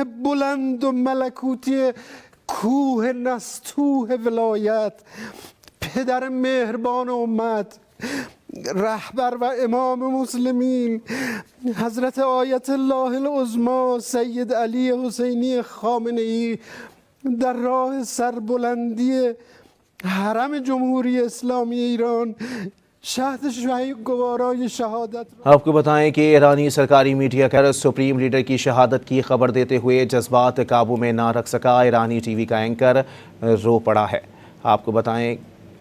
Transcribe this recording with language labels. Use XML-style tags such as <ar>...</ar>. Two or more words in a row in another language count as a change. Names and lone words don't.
<fa>بلند و ملکوتی کوه نستوه ولایت، پدر مهربان امت، رهبر و امام مسلمین، حضرت آیت الله العظما سید علی حسینی خامنه ای در راه سربلندی حرم جمهوری اسلامی ایران شهد شاهی گوارای شهادت.</fa> <hi>आपको बताएं कि ईरानी सरकारी मीडिया का</hi> <en>supreme leader</en> <hi>की शहादत की खबर देते हुए जज्बात काबू में ना रख सका। ईरानी टीवी का एंकर रो पड़ा है। आपको बताएं</hi>